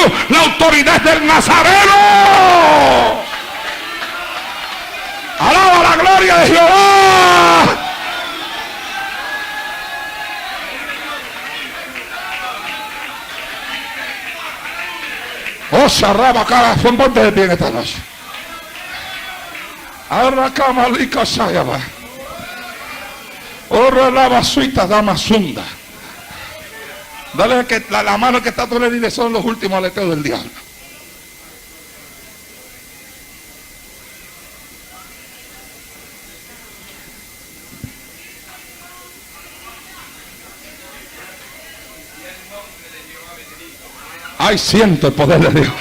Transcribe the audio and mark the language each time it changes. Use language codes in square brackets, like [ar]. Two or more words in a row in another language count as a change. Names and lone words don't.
[es] La autoridad es del Nazareno. Alaba la gloria de Jehová. Oh, Sharraba, cara, son ponte de pie en esta noche. Arracamalika Sayaba. Ora la basuita damasunda. Dale que la mano que está tú le dices, son los últimos aleteos del diablo. Ay, siento el poder de Dios.